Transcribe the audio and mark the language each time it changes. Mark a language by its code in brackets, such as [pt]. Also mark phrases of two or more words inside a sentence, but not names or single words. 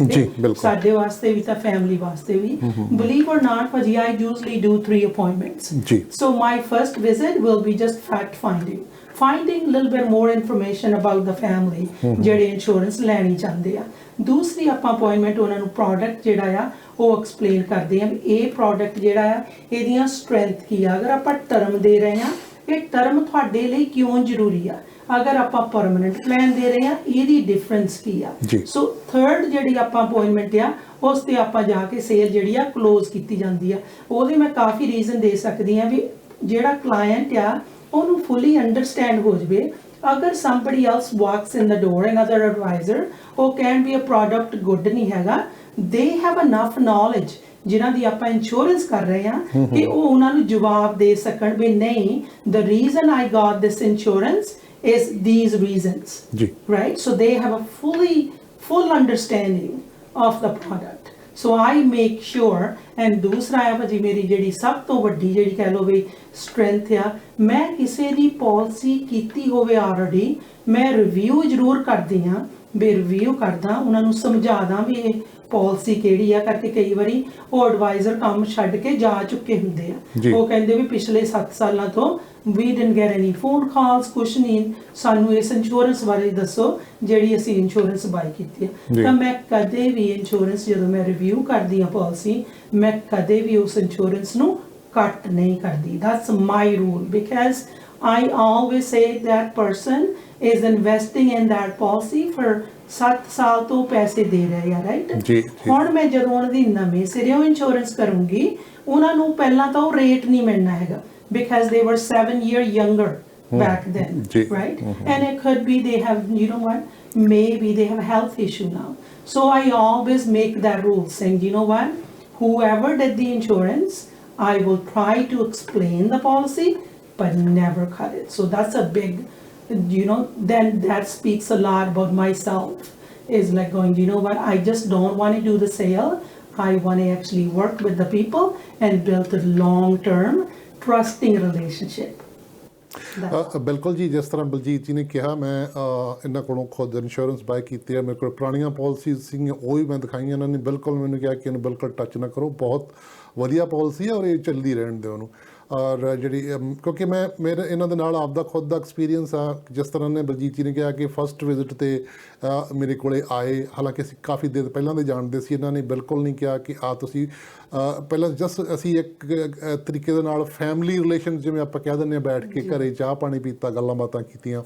[pa] ਜੀ ਬਿਲਕੁਲ ਸਾਡੇ ਵਾਸਤੇ ਵੀ ਤਾਂ ਫੈਮਿਲੀ ਵਾਸਤੇ ਵੀ। [en] believe or not ਭਾਜੀ, I usually do 3 appointments [pa] ਜੀ। [en] so my first visit will be just fact finding a little bit more information about the family [pa] ਜਿਹੜੇ ਇੰਸ਼ੋਰੈਂਸ ਲੈਣੀ ਚਾਹੁੰਦੇ ਆ। ਦੂਸਰੀ ਆਪਾਂ ਅਪਾਇੰਟਮੈਂਟ ਉਹਨਾਂ ਨੂੰ ਪ੍ਰੋਡਕਟ ਜਿਹੜਾ ਆ ਉਹ ਐਕਸਪਲੇਨ ਕਰਦੇ ਆ, ਇਹ ਪ੍ਰੋਡਕਟ ਜਿਹੜਾ ਆ ਇਹਦੀਆਂ ਸਟਰੈਂਥ ਕੀ ਆ, ਅਗਰ ਆਪਾਂ ਟਰਮ ਦੇ ਰਹੇ ਆ ਇਹ ਟਰਮ ਤੁਹਾਡੇ ਲਈ ਕਿਉਂ ਜ਼ਰੂਰੀ ਆ, ਅਗਰ ਆਪਾਂ [en] permanent plan [pa] ਦੇ ਰਹੇ ਆ ਇਹਦੀ ਡਿਫਰੈਂਸ ਕੀ ਆ। [en] so third [pa] ਜਿਹੜੀ ਆਪਾਂ ਅਪਾਇੰਟਮੈਂਟ ਆ ਉਸ ਤੇ ਆਪਾਂ ਜਾ ਕੇ ਸੇਲ ਜਿਹੜੀ ਆ ਕਲੋਜ਼ ਕੀਤੀ ਜਾਂਦੀ ਆ। ਉਹਦੇ ਮੈਂ ਕਾਫੀ ਰੀਜ਼ਨ ਦੇ ਸਕਦੀ ਆ ਵੀ ਜਿਹੜਾ ਕਲਾਇੰਟ ਆ ਉਹਨੂੰ [en] fully understand [pa] ਹੋ ਜਵੇ। [en] ਅਗਰ somebody else walks in the door, another advisor, ਉਹ can be a product good [pa] ਨਹੀਂ ਹੈਗਾ, [en] they have enough knowledge [pa] ਜਿਨ੍ਹਾਂ ਦੀ ਆਪਾਂ ਇੰਸ਼ੋਰੈਂਸ ਕਰ ਰਹੇ ਹਾਂ ਕਿ ਉਹ ਉਹਨਾਂ ਨੂੰ ਜਵਾਬ ਦੇ ਸਕਣ ਵੀ ਨਹੀਂ [en] the reason I got this insurance is these reasons, right? So they have a full understanding of the product। so I make sure and [pa] ਦੂਸਰਾ ਹੈ ਭਾਜੀ ਮੇਰੀ ਜਿਹੜੀ ਸਭ ਤੋਂ ਵੱਡੀ ਜਿਹੜੀ ਕਹਿ ਲਓ ਵੀ ਸਟਰੈਂਥ ਆ, ਮੈਂ ਕਿਸੇ ਦੀ ਪਾਲਿਸੀ ਕੀਤੀ ਹੋਵੇ ਆਲਰੇਡੀ ਮੈਂ ਰਿਵਿਊ ਜ਼ਰੂਰ ਕਰਦੀ ਹਾਂ, ਵੀ ਰਿਵਿਊ ਕਰਦਾ ਉਹਨਾਂ ਨੂੰ ਸਮਝਾਦਾ ਵੀ ਇਹ ਪਾਲਿਸੀ ਕਿਹੜੀ ਆ, ਕਰਕੇ ਕਈ ਵਾਰੀ ਉਹ ਐਡਵਾਈਜ਼ਰ ਕੰਮ ਛੱਡ ਕੇ ਜਾ ਚੁੱਕੇ ਹੁੰਦੇ ਆ, ਉਹ ਕਹਿੰਦੇ ਵੀ ਪਿਛਲੇ 7 ਸਾਲਾਂ ਤੋਂ [en] we didn't get any phone calls, [pa] ਕੁਛ ਨਹੀਂ, ਸਾਨੂੰ ਇਸ ਇੰਸ਼ੋਰੈਂਸ ਬਾਰੇ ਦੱਸੋ ਜਿਹੜੀ ਅਸੀਂ [en] insurance buy [pa] ਕੀਤੀ ਆ। ਤਾਂ ਮੈਂ ਕਦੇ ਵੀ ਇੰਸ਼ੋਰੈਂਸ ਜਦੋਂ ਮੈਂ ਰਿਵਿਊ ਕਰਦੀ ਆ ਪਾਲਿਸੀ, ਮੈਂ ਕਦੇ ਵੀ ਉਸ ਇੰਸ਼ੋਰੈਂਸ ਨੂੰ ਕੱਟ ਨਹੀਂ ਕਰਦੀ। [en] that's my rule because I always say that person is investing in that policy for 7 [pa] ਸਾਲ ਤੋਂ ਪੈਸੇ ਦੇ ਰਹੇ ਆ, ਰਾਈਟ। ਹੁਣ ਮੈਂ ਜਦੋਂ ਉਹਨਾਂ ਦੀ ਨਵੇਂ ਸਿਰਿਓਂ ਇੰਸ਼ੋਰੈਂਸ ਕਰੂੰਗੀ ਉਹਨਾਂ ਨੂੰ ਪਹਿਲਾਂ ਤਾਂ ਉਹ ਰੇਟ ਨਹੀਂ ਮਿਲਣਾ ਹੈਗਾ [en] because they were 7 years younger back then, right? And it could be they have, you know what, maybe they have a health issue now. So I always make that rule saying, you know what, whoever did the insurance, I will try to explain the policy but never cut it. So that's a big, you know, then that speaks a lot about myself, is like going, you know what, I just don't want to do the sale, I want to actually work with the people and build a long-term trusting relationship। [pa] ਬਿਲਕੁਲ ਜੀ, ਜਿਸ ਤਰ੍ਹਾਂ ਬਲਜੀਤ ਜੀ ਨੇ ਕਿਹਾ, ਮੈਂ ਇਹਨਾਂ ਕੋਲੋਂ ਖੁਦ [en] insurance buy [pa] ਕੀਤੀ ਹੈ, ਮੇਰੇ ਕੋਲ ਪੁਰਾਣੀਆਂ ਪਾਲਿਸੀਜ਼ ਸੀਗੀਆਂ ਉਹ ਵੀ ਮੈਂ ਦਿਖਾਈਆਂ, ਇਹਨਾਂ ਨੇ ਬਿਲਕੁਲ ਮੈਨੂੰ ਕਿਹਾ ਕਿ ਇਹਨੂੰ ਬਿਲਕੁਲ ਟੱਚ ਨਾ ਕਰੋ, ਬਹੁਤ ਵਧੀਆ ਪਾਲਿਸੀ ਹੈ ਔਰ ਇਹ ਚੱਲਦੀ ਰਹਿਣ ਦਿਓ ਉਹਨੂੰ। ਔਰ ਜਿਹੜੀ ਕਿਉਂਕਿ ਮੇਰੇ ਇਹਨਾਂ ਦੇ ਨਾਲ ਆਪਦਾ ਖੁਦ ਦਾ ਐਕਸਪੀਰੀਅੰਸ ਆ, ਜਿਸ ਤਰ੍ਹਾਂ ਨੇ ਬਲਜੀਤ ਜੀ ਨੇ ਕਿਹਾ ਕਿ [en] first visit [pa] 'ਤੇ ਮੇਰੇ ਕੋਲੇ ਆਏ, ਹਾਲਾਂਕਿ ਅਸੀਂ ਕਾਫੀ ਦੇਰ ਪਹਿਲਾਂ ਦੇ ਜਾਣਦੇ ਸੀ, ਇਹਨਾਂ ਨੇ ਬਿਲਕੁਲ ਨਹੀਂ ਕਿਹਾ ਕਿ ਤੁਸੀਂ ਪਹਿਲਾਂ ਜਸਟ ਅਸੀਂ ਇੱਕ ਤਰੀਕੇ ਦੇ ਨਾਲ [en] family relation [pa] ਜਿਵੇਂ ਆਪਾਂ ਕਹਿ ਦਿੰਦੇ ਹਾਂ, ਬੈਠ ਕੇ ਘਰੇ ਚਾਹ ਪਾਣੀ ਪੀਤਾ, ਗੱਲਾਂ ਬਾਤਾਂ ਕੀਤੀਆਂ।